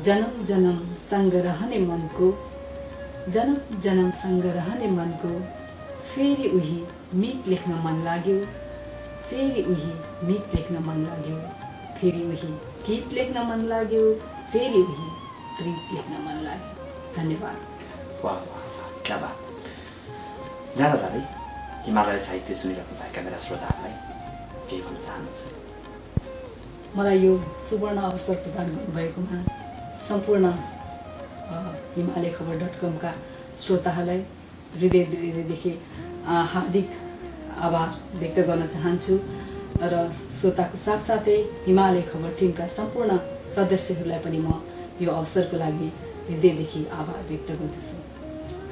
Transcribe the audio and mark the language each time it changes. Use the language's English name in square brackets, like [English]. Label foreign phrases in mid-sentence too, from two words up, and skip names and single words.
[Nepali] जन्म जन्म सँग रहने मनको, जन्म जन्म सँग रहने मनको, फेरि उही मित लेख्न मन लाग्यो, फेरि उही मित लेख्न मन लाग्यो, फेरि उही गीत लेख्न मन लाग्यो, फेरि उही प्रीत लेख्न मन लाग्यो। धन्यवाद। [Hindi] वाह वाह वाह, क्या बात। [Nepali] जाँदा जाँदै हिमालय साहित्य सुनिरहनु भएका मेरा श्रोताहरूलाई केही भन्न चाहनुहुन्छ? मलाई यो सुवर्ण अवसर प्रदान गर्नुभएकोमा सम्पूर्ण हिमालय खबर .com का श्रोताहरूलाई हृदयदेखि हार्दिक आभार व्यक्त गर्न चाहन्छु र श्रोताको साथसाथै हिमालय खबर टिमका सम्पूर्ण सदस्यहरूलाई पनि म यो अवसरको लागि हृदयदेखि आभार व्यक्त गर्दछु।